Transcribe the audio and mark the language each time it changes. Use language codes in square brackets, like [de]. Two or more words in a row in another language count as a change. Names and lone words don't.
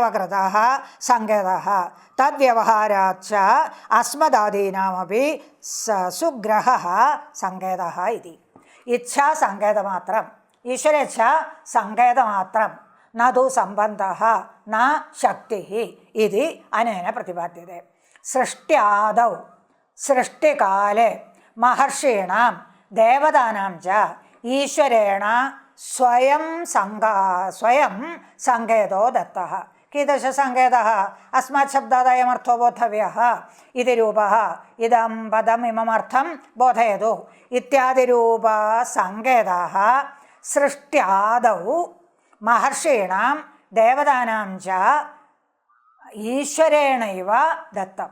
[sa] कृतः सङ्केतः तद्व्यवहाराच्च अस्मदादीनामपि सुग्रहः सङ्केतः इति इच्छा सङ्केतमात्रम् ईश्वरेच्छा सङ्केतमात्रं न तु सम्बन्धः न शक्तिः इति अनेन प्रतिपाद्यते सृष्ट्यादौ सृष्टिकाले महर्षीणां देवतानां च ഈശ്വരേണ സ്വയം സങ്കേതോ ദത്തഃ. കീദൃശസങ്കേതः? अस्मात् शब्दादयमर्थो बोद्धव्यः. इति रूपः इदं पदम् इममर्थं बोधयतु इत्यादिरूपसङ्केताः सृष्ट्यादौ महर्षीणां देवतानां च ईश्वरेणैव दत्तं.